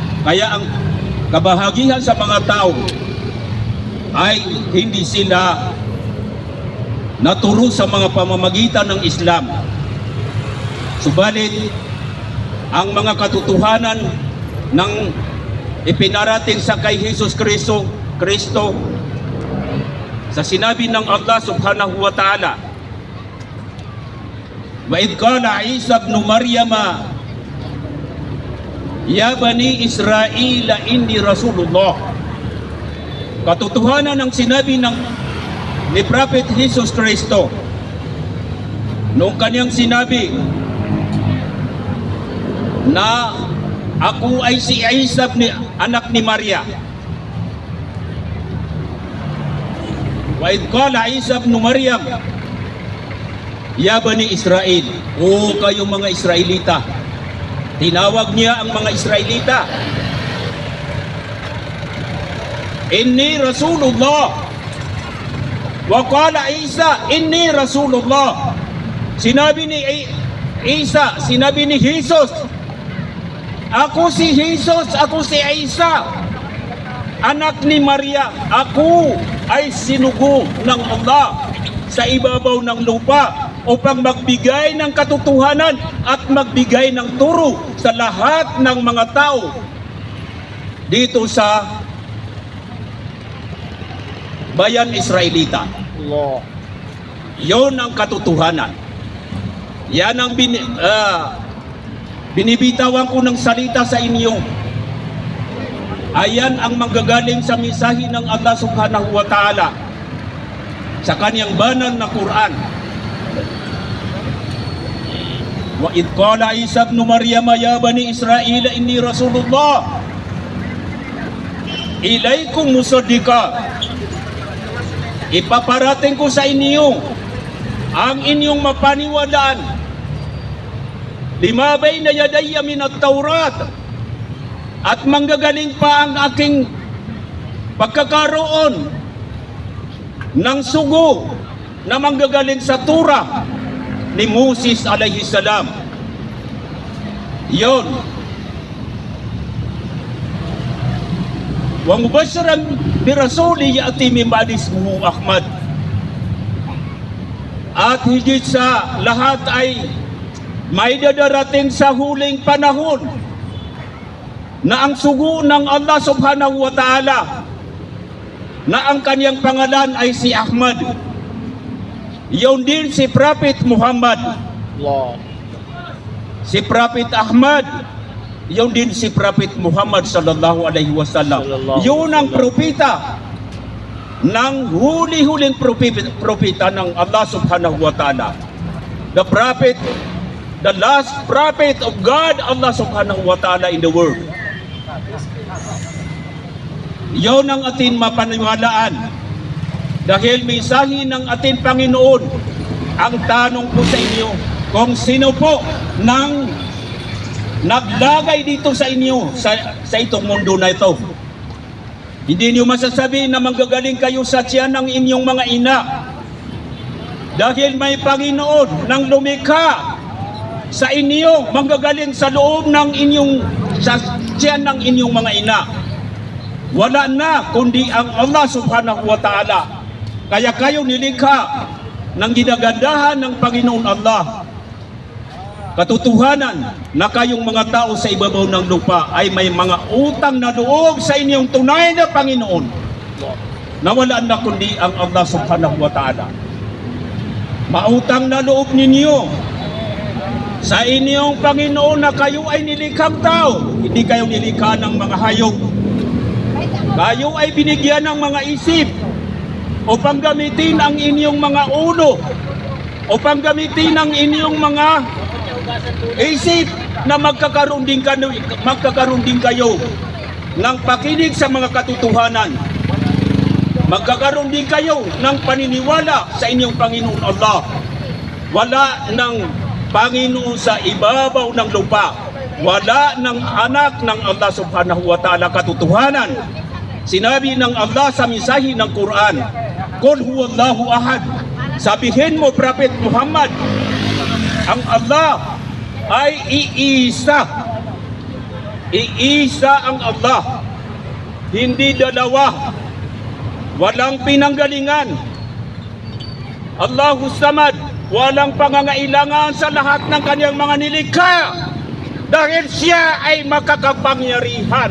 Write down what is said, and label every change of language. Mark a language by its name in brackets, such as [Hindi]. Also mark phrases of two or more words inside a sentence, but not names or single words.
[Filipino] Kaya ang kabahagihan sa mga tao ay hindi sila naturo sa mga pamamagitan ng Islam. Subalit, ang mga katotohanan ng ipinarating sa kay Jesus Kristo sa sinabi ng Allah [Arabic] سبحانه وتعالى, وإذ قال عيسى ابن مريم يا بني إسرائيل إني رسول الله. [Filipino] Katotohanan ng sinabi ni Prophet Jesus Kristo noong kanyang sinabi na ako ay si Isa anak ni Maria. [Arabic] وإذ قال عيسى ابن مريم يا بني إسرائيل, [Filipino] o kayong mga Israelita. Tinawag niya ang mga Israelita, [Arabic] إني رسول الله. وقال عيسى إني رسول الله. [Filipino] Sinabi ni Isa, sinabi ni Jesus, ako si Jesus, ako si Isa, anak ni Maria. Ako ay sinugo ng Allah sa ibabaw ng lupa upang magbigay ng katotohanan at magbigay ng turo sa lahat ng mga tao dito sa bayan Israelita. Allah. Yon ang katotohanan. Yan ang binibitawan ko ng salita sa inyo. Ayan ang manggagaling sa mensahe ng Allah [Arabic] سبحانه وتعالى [Filipino] sa kanyang banal na Quran. [Arabic] وإذ قال عيسى ابن مريم يا بني إسرائيل إني رسول الله إليكم مصدقا. [Filipino] Ipaparating ko sa inyo ang inyong mapaniwalaan [Arabic] لما بين يدي من التوراة, [Filipino] at manggagaling pa ang aking pagkakaroon ng sugo na manggagaling sa Torah ni Moses [Arabic] عليه السلام. [Filipino] Yon. [Arabic] ومبشرا برسول يأتي من بعدي اسمه أحمد. [Filipino] At higit sa lahat ay may dadarating sa huling panahon na ang sugo ng Allah [Arabic] سبحانه وتعالى [Filipino] na ang kanyang pangalan ay si Ahmad. Yun din si Prophet Muhammad. Allah. Si Prophet Ahmad, yun din si Prophet Muhammad [Arabic] صلى الله عليه وسلم. [Filipino] Yun ang propeta ng huli-huling propeta ng Allah [Arabic] سبحانه وتعالى. [English] The prophet, the last prophet of God, Allah [Arabic] سبحانه وتعالى [English] in the world. [Filipino] Yun ang ating mapaniwalaan. Dahil mensahe ng ating Panginoon, ang tanong ko sa inyo, kung sino po nang naglagay dito sa inyo, sa itong mundo na ito. Hindi niyo masasabi na manggagaling kayo sa tiyan ng inyong mga ina. Dahil may Panginoon nang lumikha sa inyo, manggagaling sa loob ng inyong, sa tiyan ng inyong mga ina. Wala na kundi ang Allah [Arabic] سبحانه وتعالى. [Filipino] Kaya kayo nilikha ng ginagandahan ng Panginoon Allah. Katotohanan na kayong mga tao sa ibabaw ng lupa ay may mga utang na loob sa inyong tunay na Panginoon, na wala na kundi ang Allah [Arabic] سبحانه وتعالى. [Filipino] Mautang na loob ninyo sa inyong Panginoon na kayo ay nilikhang tao. Hindi kayo nilikha ng mga hayop. Kayo ay binigyan ng mga isip upang gamitin ang inyong mga ulo, upang gamitin ang inyong mga isip na magkakaroon din kayo ng pakinig sa mga katotohanan. Magkakaroon din kayo ng paniniwala sa inyong Panginoon Allah. Wala ng Panginoon sa ibabaw ng lupa. Wala ng anak ng Allah [Arabic] سبحانه وتعالى. [Filipino] Katotohanan, sinabi ng Allah sa mensahe ng Quran, [Arabic] قل هو الله أحد. [Filipino] Sabihin mo, Prophet Muhammad, ang Allah ay iisa. Iisa ang Allah. hindi dalawa, walang pinanggalingan. [Arabic] الله الصمد, [Filipino] walang pangangailangan sa lahat ng kanyang mga nilikha dahil siya ay makakapangyarihan.